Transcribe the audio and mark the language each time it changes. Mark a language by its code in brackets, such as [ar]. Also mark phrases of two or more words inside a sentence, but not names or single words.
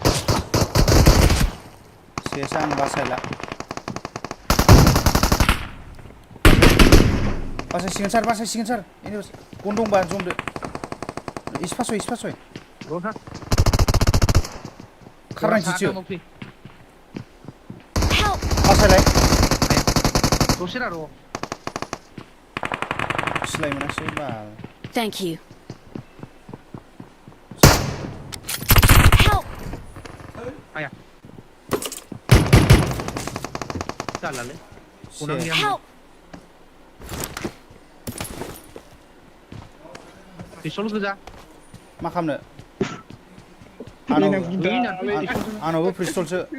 [brx] सेस आं बासायला बासायसिगोन सार [en] anyways gun [brx] दंबा जमदो इस्पासय र'था खारनायथिसो [en] Help! [brx] बासायलाय दसे र' सिलाय मोनासै बाल [en] Thank you. Help! [brx] आया जालालै गनानो गैया [en] Help! [brx] पिस्तल गोजा मा खालामनो आंनावबो पिस्तलसो